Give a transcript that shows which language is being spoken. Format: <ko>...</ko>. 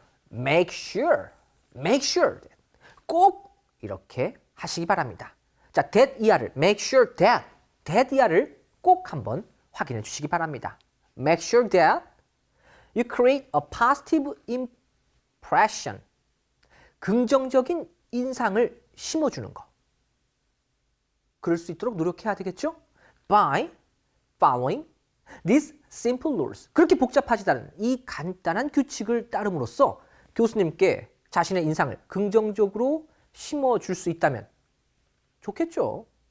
<en>make sure that</en> <ko>꼭 이렇게 하시기 바랍니다. 자, that 이하를</ko> <en>make sure that</en> <ko>이하를 꼭 한번 확인해 주시기 바랍니다.</ko> <en>make sure that you create a positive impression.</en> <ko>긍정적인 인상을 심어주는 거. 그럴 수 있도록 노력해야 되겠죠?</ko> <en>By following these simple rules.</en> <ko>그렇게 복잡하지 않은 이 간단한 규칙을 따름으로써 교수님께 자신의 인상을 긍정적으로 심어줄 수 있다면 좋겠죠?</ko>